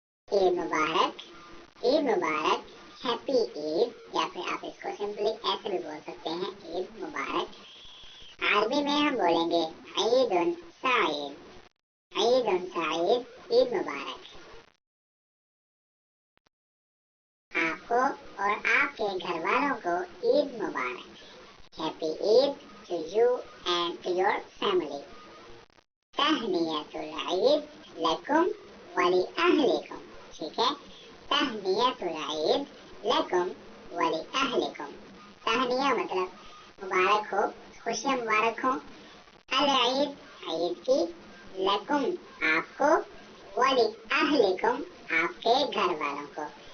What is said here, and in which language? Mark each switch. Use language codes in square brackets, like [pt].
[ur] عید مبارک, عید مبارک, [en] happy Eid, [ur] یا پھر آپ اس کو سمپلی ایسے بھی بول سکتے ہیں, عید مبارک. عربی میں ہم بولیں گے [ar] عید سعید. عید سعید, [ur] عید مبارک. آپ کو اور آپ کے گھر والوں کو عید مبارک. [en] Happy Eid to you and to your family. [ar] تہنیت العید لکم ولأہلکم. [ur] ٹھیک ہے, [ar] تہنیت العید لکم ولأہلکم. [ur] تہنیہ مطلب مبارک ہو, خوشیاں مبارک ہوں. العید, عید کی, لکم آپ کو, ولأہلکم آپ کے گھر والوں کو.